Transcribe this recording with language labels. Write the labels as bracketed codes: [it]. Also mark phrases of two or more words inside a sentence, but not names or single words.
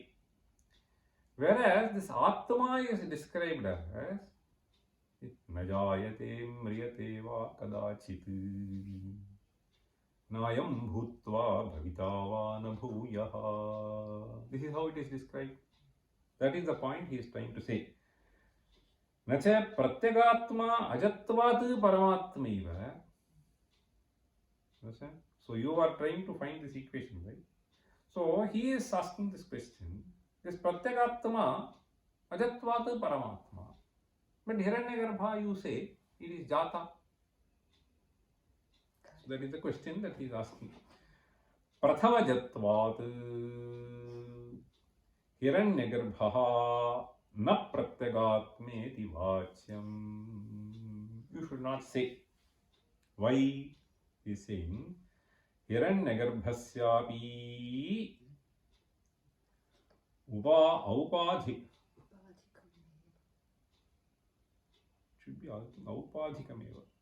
[en] Whereas this Atma is described as [sa] Najayate Mriyate va kadachit Nayam Bhutva Bhavitava na Bhuyaha. [en] This is how it is described. That is the point he is trying to say. [sa] Nacha pratyagatma ajatvat paramatmaiva. [en] Understand? So you are trying to find this equation, right? So he is asking this question. [sa] This pratyagatma ajatvat paramatma. [en] But Hiranyagarbha, you say it is jata. So that is the question that he is asking. [sa] Prathamajatvat Hiranyagarbha na pratyagatmeti vachyam. [en] You should not say. Why? He is saying [sa] Hiranyagarbhasyapi aupadhi. [en] Should be aupadhikameva.